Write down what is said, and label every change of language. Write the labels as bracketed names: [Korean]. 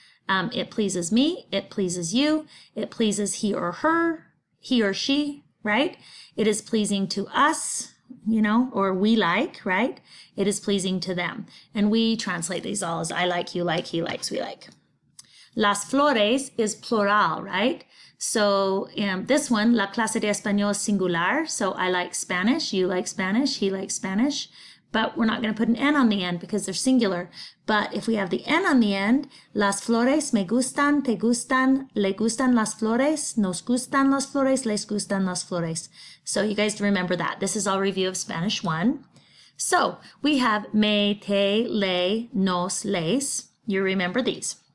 [English] It pleases me, it pleases you, it pleases he or her, he or she, right? It is pleasing to us, or we like, right? It is pleasing to them. And we translate these all as I like, you like, he likes, we like. Las flores is plural, right? So this one, [Spanish] la clase de español [English] singular. So I like Spanish, you like Spanish, he likes Spanish. But we're not going to put an N on the end because they're singular. But if we have the N on the end, [Spanish] las flores me gustan, te gustan, le gustan las flores, nos gustan las flores, les gustan las flores. [English] So you guys remember that. This is our review of Spanish 1. So we have me, te, le, nos, les. You remember these.